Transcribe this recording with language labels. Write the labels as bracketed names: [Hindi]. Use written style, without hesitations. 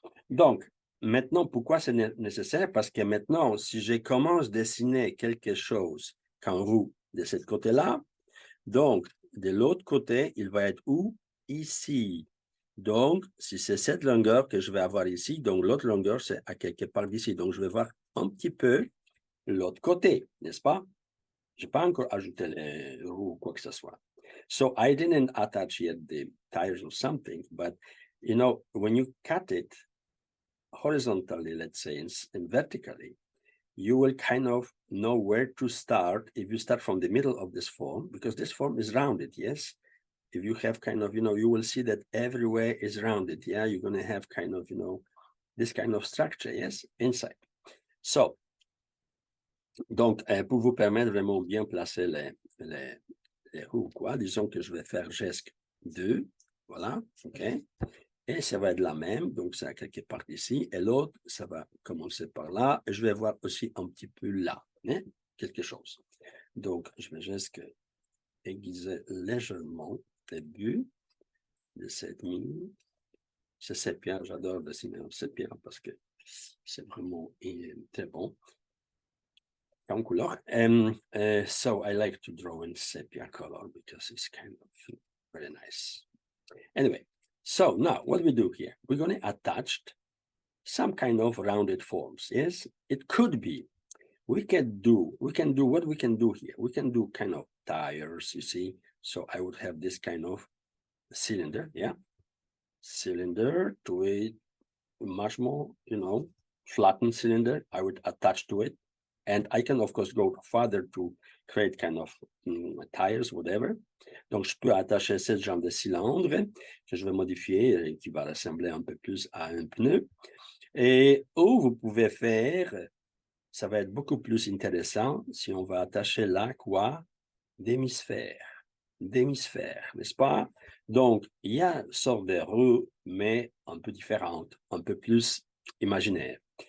[French] Donc, maintenant, pourquoi c'est nécessaire? Parce que maintenant, si je commence à dessiner quelque chose qu'en roue de ce côté-là, donc, de l'autre côté, il va être où? Ici. Donc, si c'est cette longueur que je vais avoir ici, donc l'autre longueur, c'est à quelque part d'ici. Donc, je vais voir un petit peu l'autre côté, n'est-ce pas? Je n'ai pas encore ajouté les roues ou quoi que ce soit. [English] So I didn't attach yet the tires or something, but you know, when you cut it horizontally, let's say, and vertically, you will kind of know where to start if you start from the middle of this form, because this form is rounded, yes? If you have kind of, you know, you will see that everywhere is rounded, yeah? You're going to have kind of, you know, this kind of structure, yes, inside. [French] So, donc, pour vous permettre vraiment bien placer les roues, quoi, disons que je vais faire geste 2, voilà, OK? Et ça va être la même, donc ça a quelque part ici, et l'autre, ça va commencer par là, et je vais voir aussi un petit peu là, hein, quelque chose. Donc, je vais juste aiguiser légèrement le début de cette ligne. C'est sépia, j'adore dessiner en sépia parce que c'est vraiment très bon. En couleur. [English] So I like to draw in sepia color because it's kind of very nice. Anyway, so now what we do here, we're going to attach some kind of rounded forms. Yes, it could be. We can do what we can do here. We can do kind of tires, you see. So I would have this kind of cylinder, yeah. Cylinder to a much more, you know, flattened cylinder. I would attach to it. And I can, of course, go further to create kind of tires, whatever. [French] Donc, je peux attacher ce genre de cylindre que je vais modifier et qui va ressembler un peu plus à un pneu. Et où vous pouvez faire, ça va être beaucoup plus intéressant si on va attacher là quoi? D'hémisphères, n'est-ce pas? Donc, il y a une sorte de roue, mais un peu différente, un peu plus imaginaire.